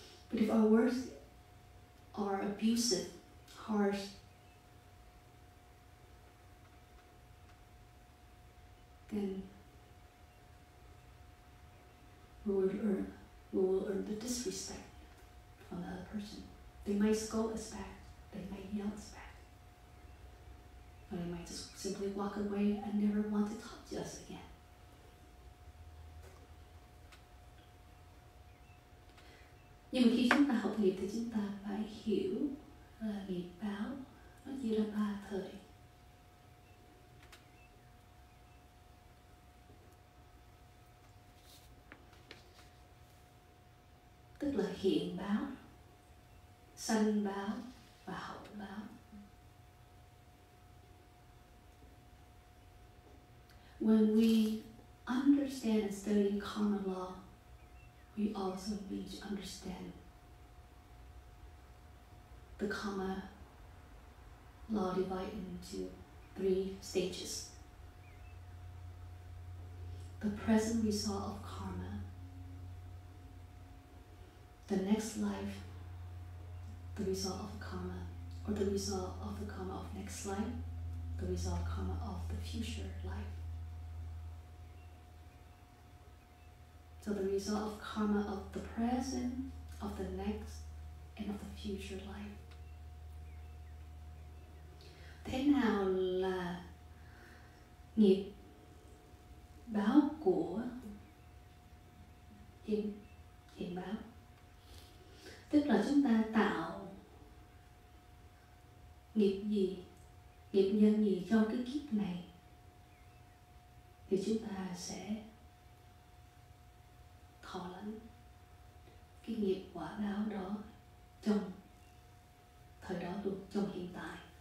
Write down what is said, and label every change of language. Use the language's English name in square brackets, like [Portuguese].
[English] But if our words are abusive, harsh, then we will earn the disrespect from the other person. They might scold us back, they might yell us back, or they might just simply walk away and never want to talk to us again. [Vietnamese] Nhưng mà khi chúng ta học nghiệp thì chúng ta phải hiểu là nghiệp báo nó chỉ là 3 thời. Tức là hiện báo, sanh báo và hậu báo. [English] When we understand and study karma law, we also need to understand the karma law divided into 3 stages. The present result of karma, the next life, the result of karma, or the result of the karma of next life, the result of karma of the future life. So the result of karma of the present, of the next, and of the future life. [Vietnamese] Thế nào là nghiệp báo của hiện báo? Tức là chúng ta tạo nghiệp gì, nghiệp nhân gì trong cái kiếp này thì chúng ta sẽ thọ lãnh cái nghiệp quả báo đó trong thời đó luôn, trong hiện tại.